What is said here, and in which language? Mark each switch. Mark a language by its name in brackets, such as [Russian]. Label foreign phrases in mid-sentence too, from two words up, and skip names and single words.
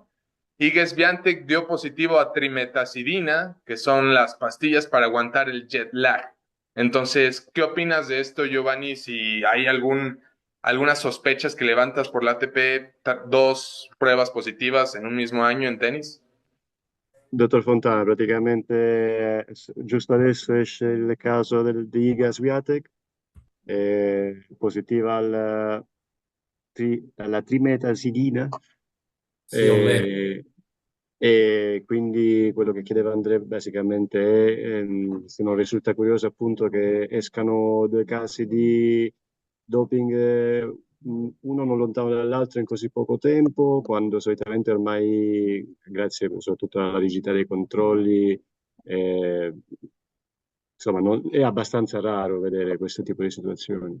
[Spanish] Iga Swiatek dio positivo a trimetazidina, que son las pastillas para aguantar el jet lag. Entonces, ¿qué opinas de esto, Giovanni? Si hay algunas sospechas que levantas por la ATP, dos pruebas positivas en un mismo año en tenis. [Italian] Dottor Fontana, praticamente giusto adesso esce il caso di Iga Swiatek, positiva alla trimetazidina, Sì, ho letto. eh, e quindi quello che chiedeva Andrea basicamente è se non risulta curioso appunto che escano due casi di doping, uno non lontano dall'altro in così poco tempo, quando solitamente ormai, grazie soprattutto alla rigidità dei controlli, eh, insomma, è abbastanza raro vedere questo tipo di situazioni.